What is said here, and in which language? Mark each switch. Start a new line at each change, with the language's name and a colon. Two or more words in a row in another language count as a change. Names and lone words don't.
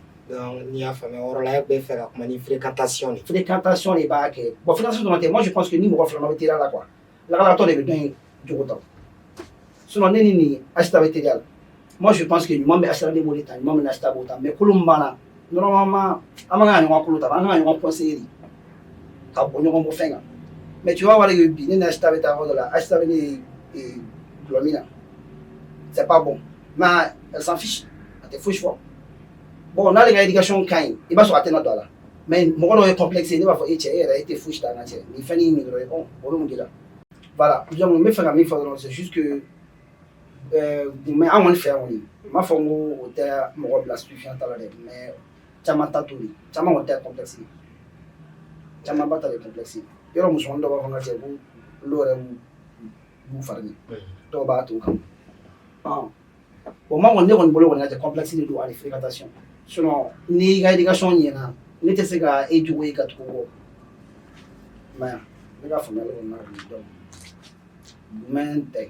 Bambara: donc n'i y'a faamuya o yɔrɔ la e bɛ fɛ ka kuma ni fréquentation de. fréquentation de b'a kɛ bon fréquentation dɔrɔn tɛ
French: moi je pense que
Bambara: ni mɔgɔ fila bɛ teliya la quoi lakalatɔ de bɛ dɔn in jogo ta sinon ne ni nin Aïssata bɛ teliya la
French: moi je pense que
Bambara: ɲuman bɛ Aïssata de b'o de ta ɲuman bɛ Aïssata b'o ta mais kolo min b'an na normalement an man kan ka ɲɔgɔn kolo ta an kan ka ɲɔgɔn conseiller de ka bɔ ɲɔgɔn bɔ fɛn kan
French: mais tu vas voir que
Bambara: bi ne ni Aïssata bɛ taa yɔrɔ dɔ la Aïssata bɛ ne gulɔ min na
French: c'est pas bon mais elle s'en fiche
Bambara: a tɛ fosi fɔ bon n'ale ka éducation ka ɲi i b'a sɔrɔ a tɛna don a la mais mɔgɔ dɔw ye complexe ne b'a fɔ e cɛ e yɛrɛ e tɛ fosi ta an ka cɛ nin fɛn nin dɔrɔn bon o bɛ mun de la
French: voilà donc
Bambara: n bɛ fɛ ka min fɔ dɔrɔn
French: c'est juste que
Bambara: mais an kɔni fɛ yan kɔni n m'a fɔ n ko o tɛ mɔgɔ bila stupéfiant ta la dɛ mais caman ta t'o de caman kɔni tɛ complexe caman ba ta de complexe yɔrɔ musomanin dɔw b'a fɔ n ka cɛ ko olu yɛrɛ b'u fari ɲɛ dɔw b'a to o kama bon ma kɔni ne kɔni bolo kɔni ka cɛ complexe de don ani fréquentation sinon n'i ka éducation ɲɛna ne tɛ se ka e jogo ye ka tugu kɔ i m'a ye ne ka faamuyali kɔni na kɔni donc jumɛn tɛ.